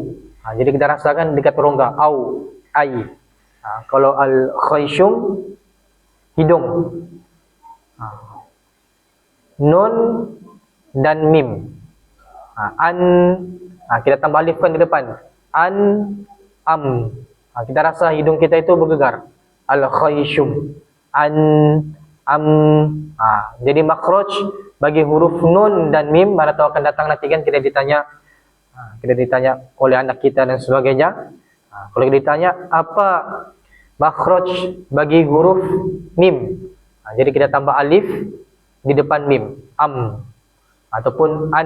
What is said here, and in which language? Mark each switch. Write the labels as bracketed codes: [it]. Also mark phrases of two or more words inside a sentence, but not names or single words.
[ms] Jadi kita rasakan dekat rongga. Au, ai. Kalau al-khayshum, hidung. Nun dan mim. An, kita tambah alifkan di depan. An, am. Kita rasa hidung kita itu bergegar. Al-khayshum. An, am. Jadi makhraj bagi huruf nun dan mim, mana tahu akan datang nanti kan kita ditanya oleh anak kita dan sebagainya. Kalau kita ditanya apa makhraj bagi huruf mim, jadi kita tambah alif di depan mim, am ataupun an.